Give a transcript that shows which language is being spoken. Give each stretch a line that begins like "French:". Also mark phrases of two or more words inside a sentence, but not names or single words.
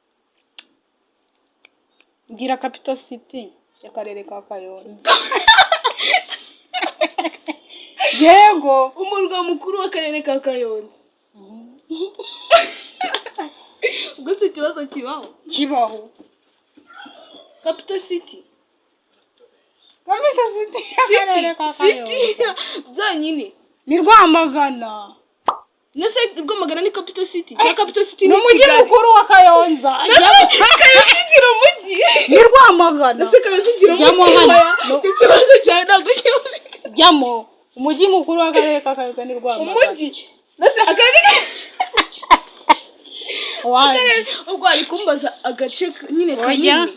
Kinyarwanda: Gira
English: capital city
Kinyarwanda: y'akarere ka Kayonza. Yego. Umurwa mukuru w'akarere ka Kayonza. Gusa ikibazo kibaho.
English: Capital city. Capital city
Kinyarwanda: y'akarere ka Kayonza. Byanyine. Ni Rwamagana. Nese Rwamagana ni
English: capital city. Capital city
Kinyarwanda: ni umujyi mukuru wa Kayonza. Kayonza ni umujyi. Ni Rwamagana. Nese Kayonza ni umujyi. Ikibazo cyane ntabwo Jamo. Umujyi mukuru w'akarere ka Kayonza ni Rwamagana. Umujyi. Nese akarere ubwo ari kumbaza agace nyine kanini.